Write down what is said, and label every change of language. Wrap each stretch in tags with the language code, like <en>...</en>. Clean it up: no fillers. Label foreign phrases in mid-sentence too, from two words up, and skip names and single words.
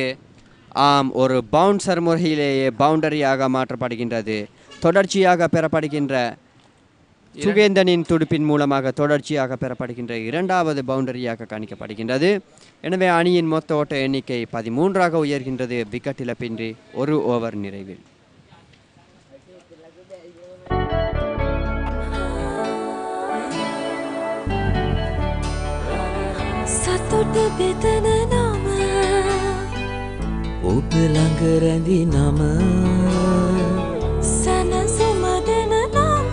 <ta>ஒரு பவுன்சர் முறையிலேயே பவுண்டரியாக மாற்றப்படுகின்றது. தொடர்ச்சியாக பெறப்படுகின்ற சுகேந்தனின் துடுப்பின் மூலமாக தொடர்ச்சியாக பெறப்படுகின்ற 2வது பவுண்டரியாக கணிக்கப்படுகின்றது. எனவே அணியின் மொத்த ஓட்ட எண்ணிக்கை 13ஆக உயர்கின்றது விக்கெட் இழப்பின்றி 1 ஓவர் நிறைவில்.</ta> <si>සතුට බෙදන නම ඔබ ළඟ රැඳි නම සැනසුම දෙන නම</si>